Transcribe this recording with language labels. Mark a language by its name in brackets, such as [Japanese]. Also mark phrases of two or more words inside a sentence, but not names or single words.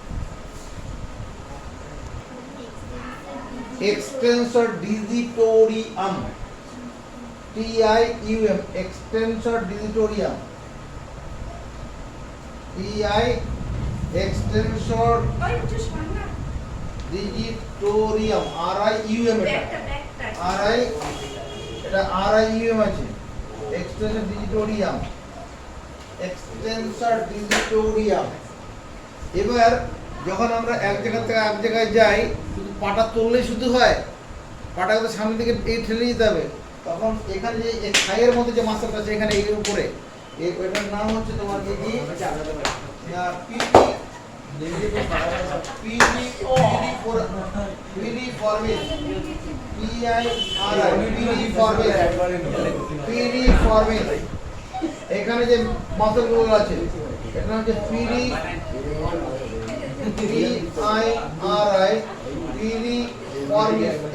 [English] extensor digitorium TIUM extensor digitorium TI extensor digitorium RIUM এটা RIUM আছে extensor digitorium extensor digitorium [Bangla] এবার যখন আমরা এক জায়গা থেকে এক জায়গায় যাই শুধু পাটা তুললেই শুধু হয়, পাটাকে সামনের দিকে এই ঠেলে দিতে হবে, তখন এখানে যে থাইয়ের মধ্যে যে মাসলটা আছে এখানে এর উপরে এটার নাম হচ্ছে তোমার কি এখানে যে মাসলগুলো আছে এটা হচ্ছে piriformis